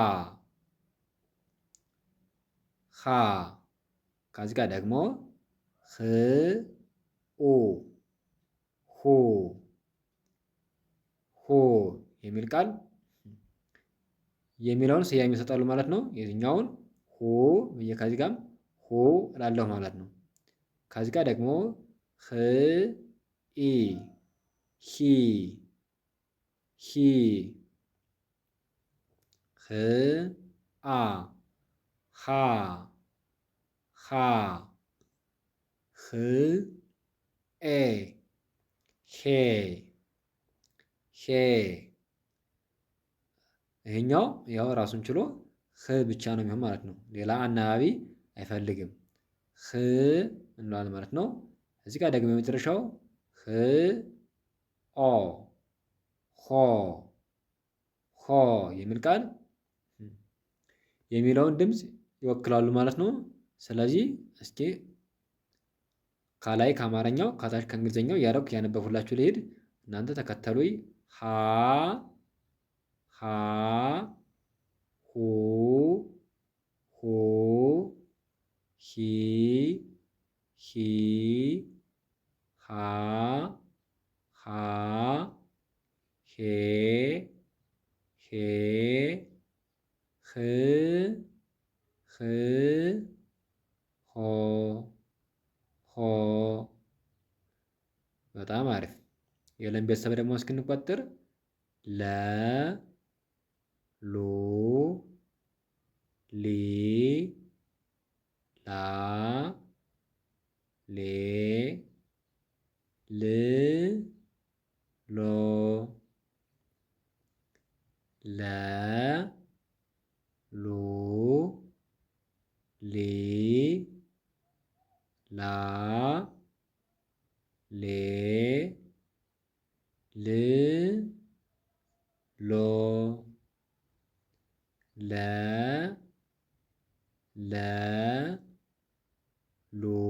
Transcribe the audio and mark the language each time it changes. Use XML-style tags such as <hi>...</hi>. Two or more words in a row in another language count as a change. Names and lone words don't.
<am>ሀ ከዚህ ጋር ደግሞ ህ ኡ ሁ ሁ የሚል ቃል የሚለውን ስያሜ ይሰጣሉ ማለት ነው። የዚህኛውን ሁ ብዬ ከዚህ ጋርም ሁ እላለሁ ማለት ነው። ከዚህ ጋር ደግሞ ህ ኢ ሂ ሂ ህ አ ሃ ሃ ህ ኤ ሄ ሄ ይሄኛው ያው ራሱን ችሎ ህ ብቻ ነው የሚሆን ማለት ነው። ሌላ አናባቢ አይፈልግም። ህ እንለዋለን ማለት ነው። እዚህ ጋር ደግሞ የመጨረሻው ህ ኦ ሆ ሆ የሚል ቃል የሚለውን ድምፅ ይወክላሉ ማለት ነው። ስለዚህ እስኪ ከላይ ከአማርኛው ከታች ከእንግሊዘኛው እያደረኩ ያነበብኩላችሁ ልሄድ፣ እናንተ ተከተሉኝ። ሀ ሀ ሁ ሁ ሂ ሂ ሃ ሃ ሄ ሄ ህ ህ ሆ ሆ። በጣም አሪፍ። የለም ቤተሰብ ደግሞ እስክንቆጥር ለ ሉ ሊ ላ ሌ ል ሎ ለ ሉ ሊ ላ ሌ ል ሎ ለ ለ ሉ</am>